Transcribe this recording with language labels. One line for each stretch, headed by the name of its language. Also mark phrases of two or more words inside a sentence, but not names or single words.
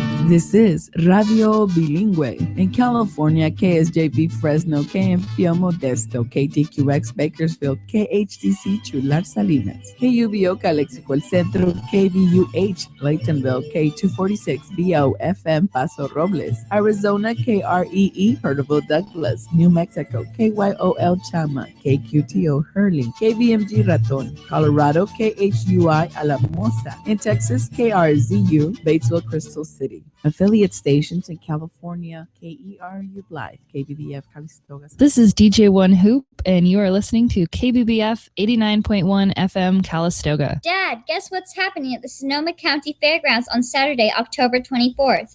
English: This is Radio Bilingüe. In California, KSJP Fresno, KMPO Modesto, KTQX Bakersfield, KHDC Chular Salinas, KUBO Calexico El Centro, KBUH Laytonville, K246 BOFM Paso Robles, Arizona, KREE Hurteville Douglas, New Mexico, KYOL Chama, KQTO Hurley, KBMG Raton, Colorado, KHUI Alamosa, in Texas, KRZU Batesville Crystal City. Affiliate stations in California, KERU Blythe, KBBF Calistoga. This is DJ One Hoop, and you are listening to KBBF 89.1 FM Calistoga. Dad, guess what's happening at the Sonoma County Fairgrounds on Saturday, October 24th?